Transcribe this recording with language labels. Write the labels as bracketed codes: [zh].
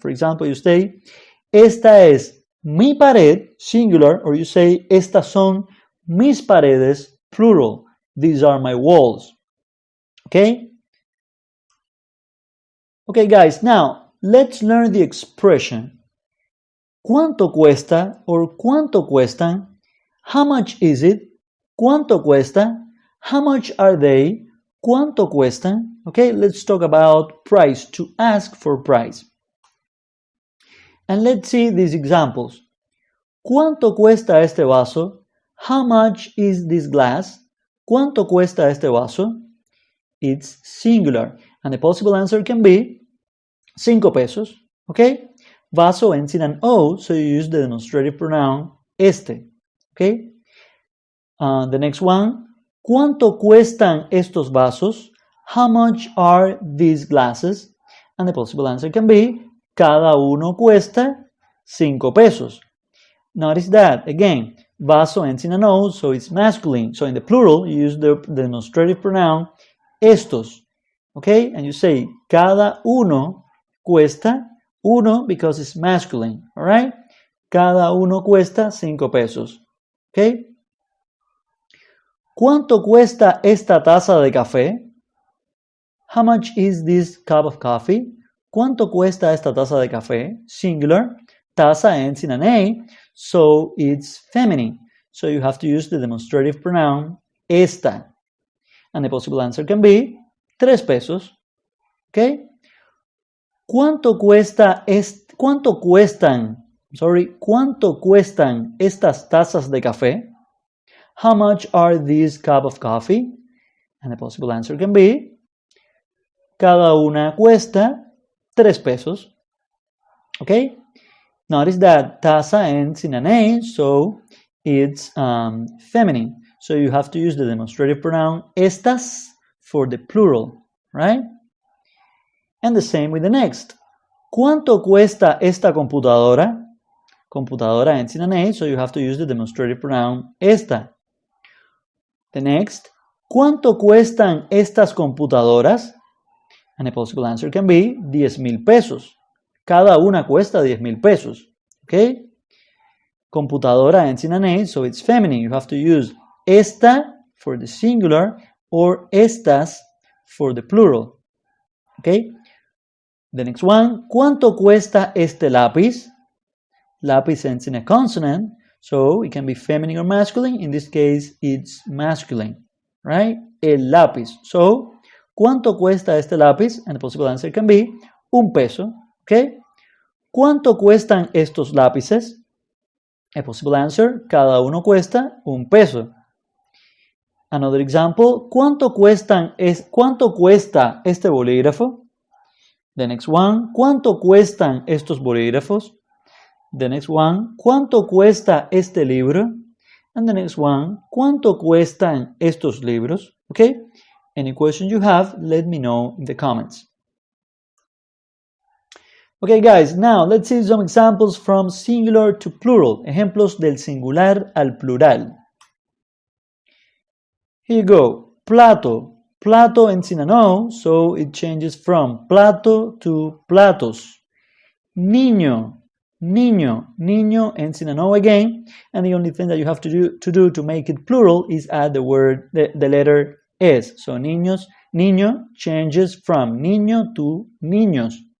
[en] For example, you say, [es] esta es mi pared, [en] singular, or you say, [es] estas son mis paredes, [en] plural. These are my walls. Okay? Okay, guys, now let's learn the expression. [es] ¿Cuánto cuesta or cuánto cuestan? [en] How much is it? [es] ¿Cuánto cuesta? [en] How much are they? [es] ¿Cuánto cuestan? [en] Okay, let's talk about price, to ask for price. And let's see these examples. [es] ¿Cuánto cuesta este vaso? [en] How much is this glass? [es] ¿Cuánto cuesta este vaso? [en] It's singular. And the possible answer can be 5 pesos. Okay? Vaso ends in an O, so you use the demonstrative pronoun este. Okay? The next one. [es] ¿Cuánto cuestan estos vasos? [en] How much are these glasses? And the possible answer can be [es] cada uno cuesta 5 pesos. [en] Notice that, again, vaso ends in an O, so it's masculine. So in the plural, you use the demonstrative pronoun estos. Okay? And you say [es] cada uno cuesta, [en] uno because it's masculine. Alright? [es] Cada uno cuesta 5 pesos. Okay? ¿Cuánto cuesta esta taza de café? [en] How much is this cup of coffee? [es] ¿Cuánto cuesta esta taza de café? [en] Singular. Taza ends in an A, so it's feminine. So you have to use the demonstrative pronoun esta. And the possible answer can be 3 pesos. Okay? [es] ¿Cuánto cuestan estas tazas de café? [en] How much are these cup of coffee? And the possible answer can be [es] cada una cuesta 3 pesos. [en] Okay? Notice that taza ends in an A, so it's feminine. So you have to use the demonstrative pronoun estas for the plural, right? And the same with the next. [es] ¿Cuánto cuesta esta computadora? [en] Computadora ends in an A, so you have to use the demonstrative pronoun esta. The next. [es] ¿Cuánto cuestan estas computadoras? [en] And the possible answer can be 10,000 pesos. [es] Cada una cuesta 10,000 pesos. [en] Okay? Computadora ends in an A, so it's feminine. You have to use esta for the singular or estas for the plural. Okay? The next one. [es] ¿Cuánto cuesta este lápiz? [en] Lápiz ends in a consonant, so it can be feminine or masculine. In this case, it's masculine. [es] Right? El lápiz. [en] So, [es] ¿cuánto cuesta este lápiz? [en] And the possible answer can be 1 peso. Okay? [es] ¿Cuánto cuestan estos lápices? [en] A possible answer, [es] cada uno cuesta 1 peso. [en] Another example, [es] ¿cuánto cuesta este bolígrafo? [en] The next one, [es] ¿cuánto cuestan estos bolígrafos? [en] The next one, [es] ¿cuánto cuesta este libro? [en] And the next one, [es] ¿cuánto cuestan estos libros? [en] Okay? Any question you have, let me know in the comments. Okay, guys, now let's see some examples from singular to plural. [es] Ejemplos del singular al plural. [en] Here you go. Plato. Plato ends in an O, so it changes from plato to platos. Niño. Niño. Niño ends in an O again, and the only thing that you have to do to make it plural is add the letter S. So niños, niño changes from niño to niños.